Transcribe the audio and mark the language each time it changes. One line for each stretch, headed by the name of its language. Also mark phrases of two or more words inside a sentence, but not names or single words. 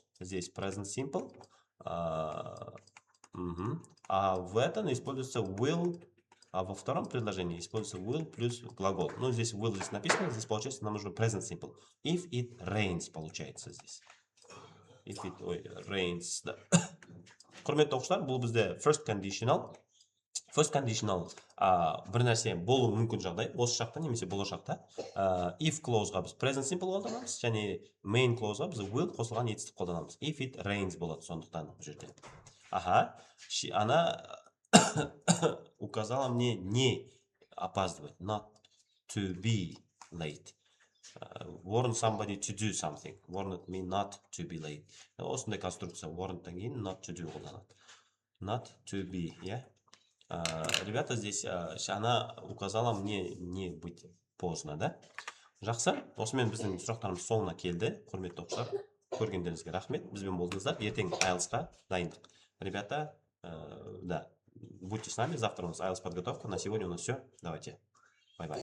Russian: Здесь
English: present simple.
Russian: А в этом используется will. А во втором предложении используется will плюс глагол. Ну, здесь will здесь написано. Здесь получается нам нужно
English: present simple. If it rains
Russian: получается здесь.
English: If it rains.
Kazakh: Да. Құрметті оқушылар, бұл бізде first conditional.
English: First conditional
Kazakh: бір нәрсе болуы мүмкін жағдай, осы шақта немесе болашақта.
English: If clauseға
Kazakh: біз
English: present simple
Kazakh: қолданамыз, және main clauseға біз will қосылған етістік қолданамыз.
English: If it rains
Kazakh: болады сондықтан бұл жерде.
Russian: Она указала мне не опаздывать,
English: not to be late. Warn somebody to do something. Warn me not to be late.
Kazakh: Осындай конструкция warn-тан кейін
English: not to do
Kazakh: қолданады.
English: Not to be, yeah?
Russian: Ребята, здесь она указала мне не быть поздно, да?
Kazakh: Жақсы, осымен біздің сұрақтарымыз соңына келді. Құрметті оқушылар, көргендеріңізге рахмет. Бізбен болдыңыздар. Ертең IELTS-қа дайындық.
Russian: Ребята, да, будьте с нами. Завтра у нас IELTS подготовка. На сегодня у нас все. Давайте.
English: Bye-bye.